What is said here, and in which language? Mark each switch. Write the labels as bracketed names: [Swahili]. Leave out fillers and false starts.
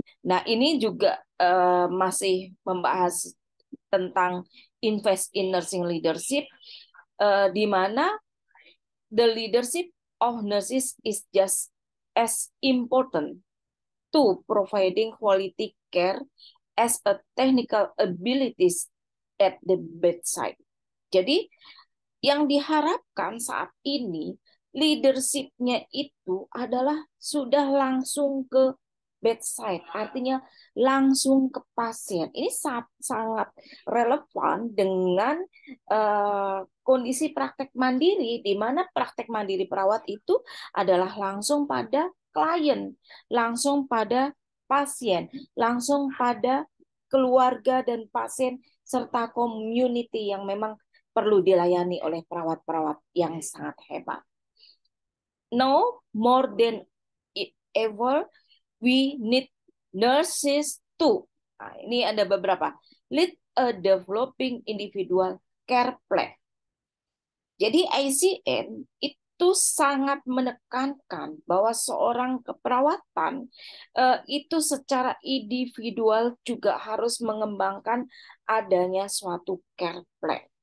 [Indonesian] Nah, ini juga masih membahas tentang [English] invest in nursing leadership, [Indonesian] di mana [English] the leadership of nurses is just as important to providing quality care as a technical abilities at the bedside. [Indonesian] Jadi, yang diharapkan saat ini leadership-nya itu adalah sudah langsung ke bedside, artinya langsung ke pasien. Ini sangat relevan dengan kondisi praktek mandiri, di mana praktek mandiri perawat itu adalah langsung pada klien, langsung pada pasien, langsung pada keluarga dan pasien serta community yang memang perlu dilayani oleh perawat-perawat yang sangat hebat. [English] Now more than ever, we need nurses too. [Indonesian] Nah, ini ada beberapa. [English] Lead a developing individual care plan. [Indonesian] Jadi ICN itu sangat menekankan bahwa seorang keperawatan itu secara individual juga harus mengembangkan adanya suatu care plan.